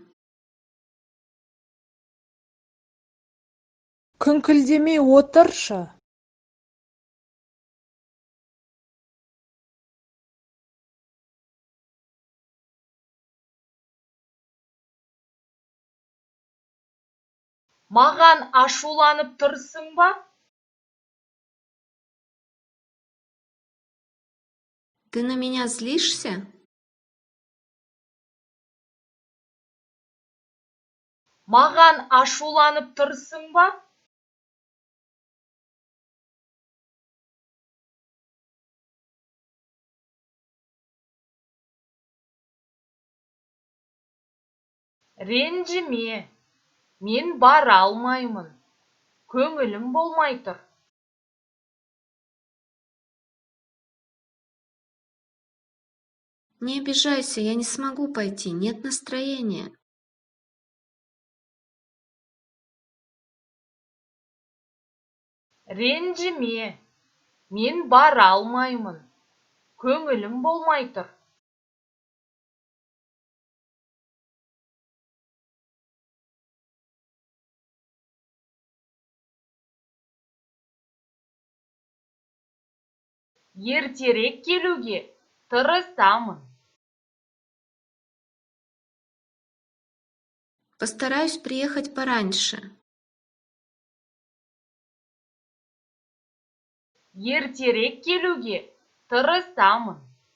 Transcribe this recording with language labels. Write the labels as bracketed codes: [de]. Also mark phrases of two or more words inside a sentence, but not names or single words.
[kk] Күңкілдемей отыршы. Маған ашуланып тұрсың ба? [ru] Ты на меня злишься? [kk] Маған ашуланып тұрсың ба? Ренжіме, мен бара алмаймын. Көңілім болмай тұр. [ru] Не обижайся, я не смогу пойти, нет настроения. [kk] Ренжіме, мен бара алмаймын. Көңілім болмай тұр. Ертерек келуге тырысамын. [ru] Постараюсь приехать пораньше. [kk] Ертерек келуге тырысамын.